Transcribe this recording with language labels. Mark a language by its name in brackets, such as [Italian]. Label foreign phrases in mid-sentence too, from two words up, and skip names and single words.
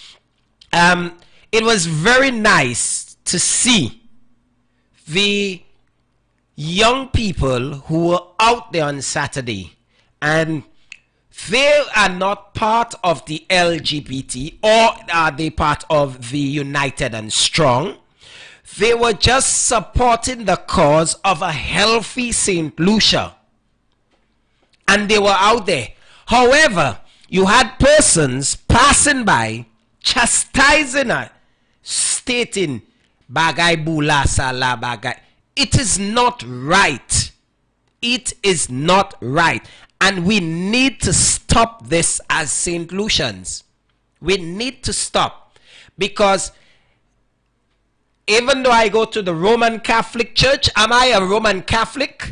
[English] It was very nice to see the young people who were out there on Saturday, and they are not part of the LGBT, or are they part of the United and Strong. They were just supporting the cause of a healthy St. Lucia, and they were out there. However, you had persons passing by chastising her, stating [Saint Lucian Creole French] bagay bula sala bagay. [English] It is not right. It is not right. And we need to stop this as St. Lucians. We need to stop. Because even though I go to the Roman Catholic Church, am I a Roman Catholic?